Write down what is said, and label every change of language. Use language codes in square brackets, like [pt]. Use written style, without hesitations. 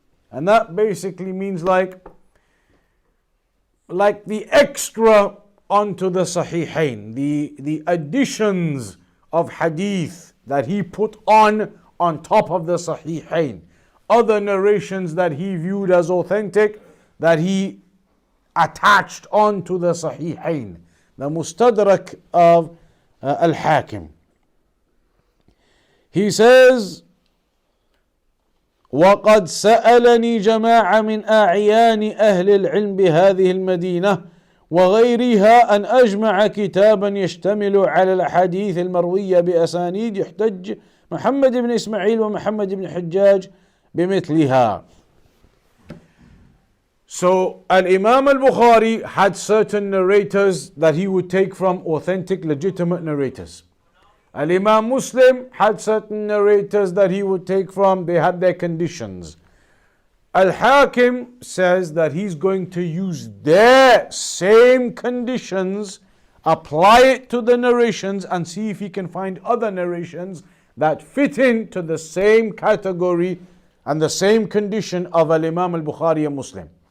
[en] And that basically means like the extra onto the Sahihain, the additions of hadith that he put on top of the Sahihain. Other narrations that he viewed as authentic, that he attached on to the Sahihain. The Mustadrak of Al-Hakim. He says, [ar] وقد سألني جماعة من أعيان أهل العلم بهذه المدينة وغيرها أن أجمع كتابا يشتمل على الأحاديث المروية بأسانيد يحتج محمد بن إسماعيل ومحمد بن حجاج بمثلها. [en] So Al-Imam al-Bukhari had certain narrators that he would take from authentic, legitimate narrators. Al-Imam Muslim had certain narrators that he would take from, they had their conditions. Al-Hakim says that he's going to use their same conditions, apply it to the narrations, and see if he can find other narrations that fit into the same category and the same condition of Al-Imam al-Bukhari and Muslim.